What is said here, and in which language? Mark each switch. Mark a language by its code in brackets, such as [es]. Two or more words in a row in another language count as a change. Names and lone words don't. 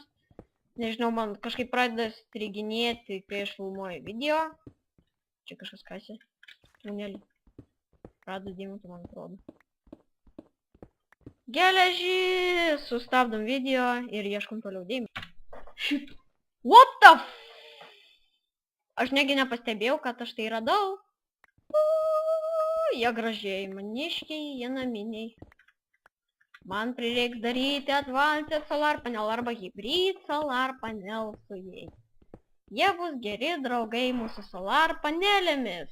[lt] Nežinau, man kažkaip pradeda striginėti, kai aš filmuoju video. Čia kažkas kasė. Tunelį. Rado deimantų, man atrodo. Geležį! Sustabdom video ir ieškom toliau deimantų. [en] What the f... [lt] Aš negi nepastebėjau, kad aš tai radau. Jie gražiai, maniškiai, jie naminiai. Man prireiks daryti Advanced Solar Panel arba Hybrid Solar Panel su jais. Jie bus geri draugai mūsų solar panelėmis.